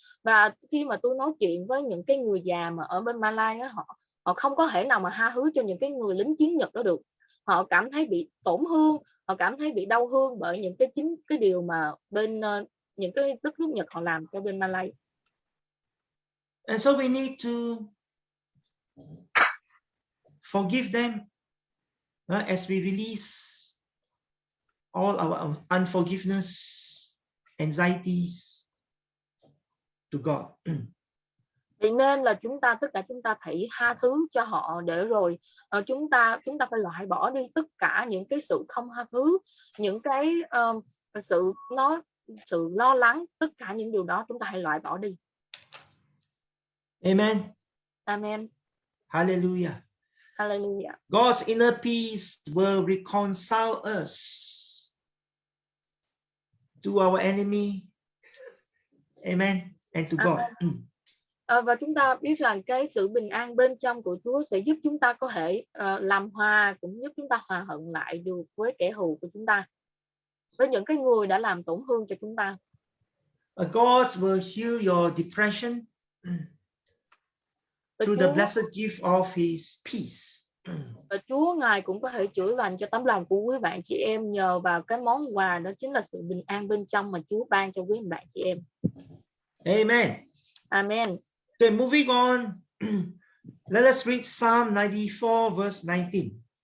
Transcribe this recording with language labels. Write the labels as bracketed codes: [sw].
[vi] Và khi mà tôi nói chuyện với những cái người già mà ở bên Malai đó, họ không có thể nào mà tha thứ cho những cái người lính chiến Nhật đó được. Họ cảm thấy bị tổn thương, họ cảm thấy bị đau thương bởi những cái điều mà bên những cái đất nước Nhật họ làm cho bên Malay. [en] And so we need to forgive them as we release all our unforgiveness, anxieties to God. [vi] Vậy nên là tất cả chúng ta phải tha thứ cho họ, để rồi chúng ta phải loại bỏ đi tất cả những cái sự không tha thứ, những cái sự lo lắng, tất cả những điều đó chúng ta hãy loại bỏ đi. [en] Amen. Amen. Hallelujah. Hallelujah. God's inner peace will reconcile us to our enemy. Amen. And to God. [vi] Và chúng ta biết rằng cái sự bình an bên trong của Chúa sẽ giúp chúng ta có thể làm hòa, cũng giúp chúng ta hòa hận lại được với kẻ thù của chúng ta, với những cái người đã làm tổn thương cho chúng ta. [en] God will heal your depression through the blessed gift of His peace. [vi] Và Chúa Ngài cũng có thể chữa lành cho tấm lòng của quý bạn chị em nhờ vào cái món quà đó chính là sự bình an bên trong mà Chúa ban cho quý bạn chị em. [en] Amen. Amen. Okay, moving on. Let us read Psalm 94 verse 19.